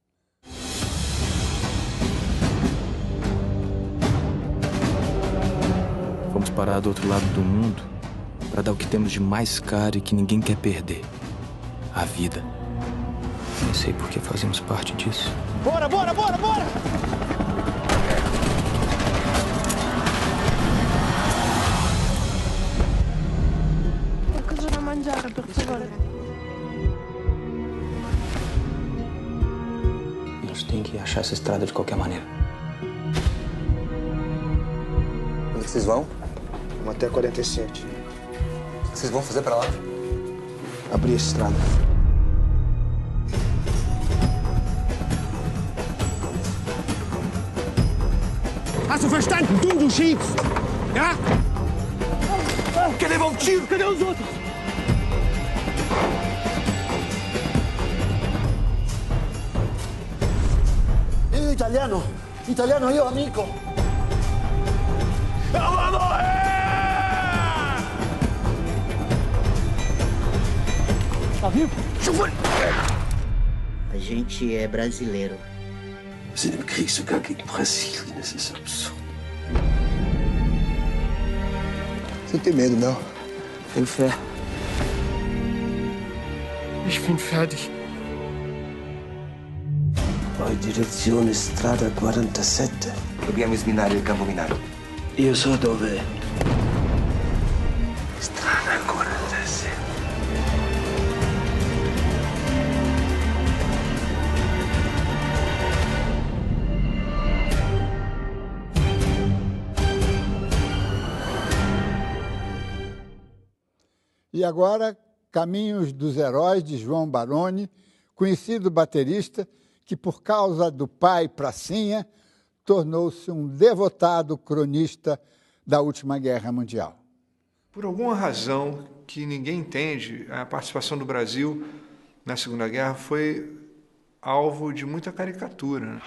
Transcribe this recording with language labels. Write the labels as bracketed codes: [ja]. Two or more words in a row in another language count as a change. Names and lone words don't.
[pt] Vamos parar do outro lado do mundo para dar o que temos de mais caro e que ninguém quer perder: a vida. Nem sei por que fazemos parte disso. Bora, bora, bora, bora! [it] Qualcosa da mangiare, per favore. [pt] Nós temos que achar essa estrada de qualquer maneira. Onde vocês vão? Vamos até 47. O que vocês vão fazer pra lá? Abrir essa estrada. [de] Hast du verstanden? Du schiebst! Ja? [pt] Quer levar um tiro? Cadê os outros? [it] Italiano! Italiano, io amico! [pt] Tá vivo? A gente é brasileiro. [de] Wir sind im Krieg sogar gegen Brasilien. Das ist absurd. [pt] Você não tem medo, não? Tenho fé. [de] Ich bin fertig. [it] Poi direzione strada 47. Dobbiamo sminare il campo minato. Io so dove. Strada 47. [pt] E agora, Caminhos dos Heróis, de João Baroni, conhecido baterista que, por causa do pai Pracinha, tornou-se um devotado cronista da última Guerra Mundial. Por alguma razão que ninguém entende, a participação do Brasil na Segunda Guerra foi alvo de muita caricatura, né?